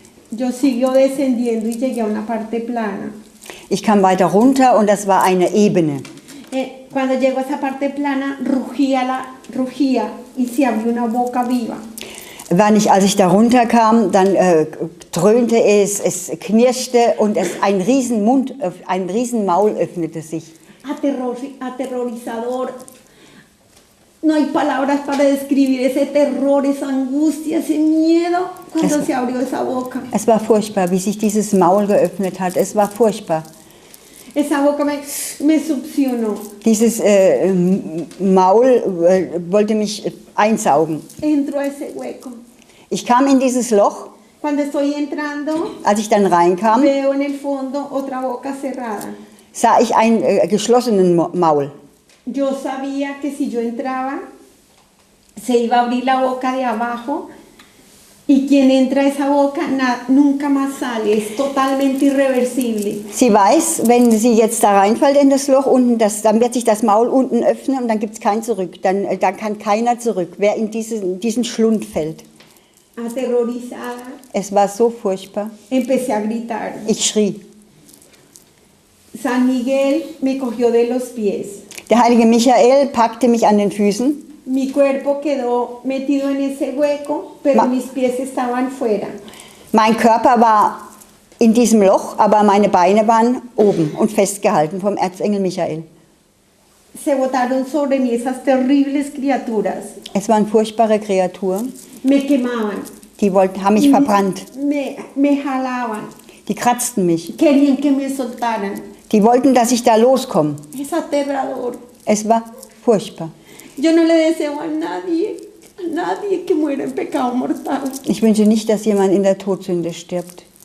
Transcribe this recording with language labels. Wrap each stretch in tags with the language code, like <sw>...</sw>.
<es>Yo siguió descendiendo y llegué a una parte plana.</es> <de>Ich kam weiter runter und das war eine Ebene.</de> <es>Cuando llegó a esa parte plana, rugía y se abrió una boca viva.</es> <de>Als ich da runterkam, dann dröhnte es knirschte und ein Riesenmaul öffnete sich.</de> <es>Aterrorizador. No hay palabras para describir ese terror, esa angustia, ese miedo cuando se abrió esa boca.</es> <de>Es war furchtbar, wie sich dieses Maul geöffnet hat. Es war furchtbar.</de> <es>Esa boca me succionó.</es> <de>Dieses Maul wollte mich einsaugen.</de> <es>Entró a ese hueco.</es> <de>Ich kam in dieses Loch.</de> <es>Cuando estoy entrando,</es> <de>als ich dann reinkam,</de> <es>veo en el fondo otra boca cerrada.</es> <de>Sah ich einen geschlossenen Maul.</de> <es>Yo sabía que si yo entraba, se iba a abrir la boca de abajo y quien entra a esa boca nunca más sale, es totalmente irreversible.</es> <de>Sie weiß, wenn sie jetzt da reinfällt in das Loch unten, dann wird sich das Maul unten öffnen und dann gibt es kein Zurück. Dann kann keiner zurück, wer in diesen Schlund fällt.</de> <es>Aterrorizada.</es> <de>Es war so furchtbar.</de> <es>Empecé a gritar.</es> <de>Ich schrie.</de> <es>San Miguel me cogió de los pies.</es> <de>Der heilige Michael packte mich an den Füßen.</de> <es>Mi cuerpo quedó metido en ese hueco, pero mis pies estaban fuera.</es> <de>Mein Körper war in diesem Loch, aber meine Beine waren oben und festgehalten vom Erzengel Michael.</de> <es>Se botaron sobre mí esas terribles criaturas.</es> <de>Es waren furchtbare Kreaturen.</de> <es>Me quemaban.</es> <de>Die haben mich verbrannt.</de> <es>Me jalaban.</es> <de>Die kratzten mich.</de> <es>Querían que me soltaran.</es> <de>Die wollten, dass ich da loskomme.</de> <es>Es aterrador.</es> <de>Es war furchtbar.</de> <es>Yo no le deseo a nadie que muera en pecado mortal.</es> <de>Ich wünsche nicht, dass jemand in der Todsünde stirbt.</de>